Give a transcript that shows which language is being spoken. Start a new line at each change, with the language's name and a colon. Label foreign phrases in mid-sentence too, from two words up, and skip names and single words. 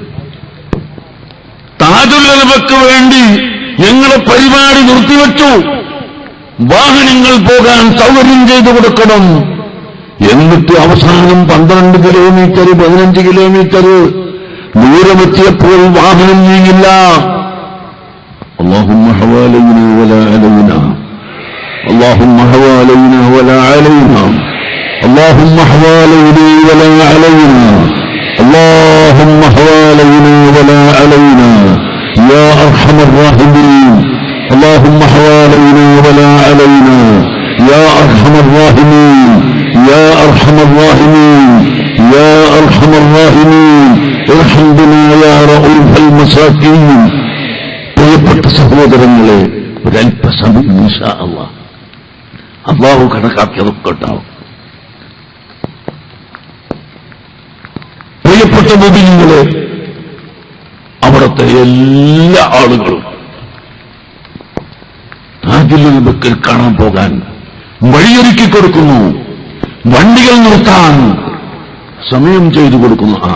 Malayalam: താജുല്ലമക്ക് വേണ്ടി ഞങ്ങളുടെ പരിപാടി നിർത്തിവെച്ചു. വാഹനങ്ങൾ പോകാൻ സൗകര്യം ചെയ്തു കൊടുക്കണം. എന്നിട്ട് അവസാനം 12 കിലോമീറ്റർ 15 കിലോമീറ്റർ ദൂരമെത്തിയപ്പോൾ വാഹനം നീങ്ങില്ല.
Arabic: اللهم حوالينا ولا علينا اللهم حوالينا ولا علينا اللهم حوالينا ولا علينا اللهم حوالينا ولا علينا يا أرحم الراحمين اللهم حوالينا ولا علينا يا أرحم الراحمين يا أرحم الراحمين يا أرحم الراحمين ارحم بنا يا رؤوف المساكين.
Malayalam: പ്രിയപ്പെട്ട സഹോദരങ്ങളെ, ഒരല്പസമയം
Arabic: إن شاء الله
Malayalam: അല്ലാഹു കണക്കാക്കിയതൊക്കെ ഉണ്ടാവും. പ്രിയപ്പെട്ട മുഅ്മിനീങ്ങളെ, അവിടുത്തെ എല്ലാ ആളുകളും താജുല്ലമക്ക് കാണാൻ പോകാൻ വഴിയൊരുക്കി കൊടുക്കുന്നു, വണ്ടികൾ നിർത്താൻ സമയം ചെയ്തു കൊടുക്കുന്നു.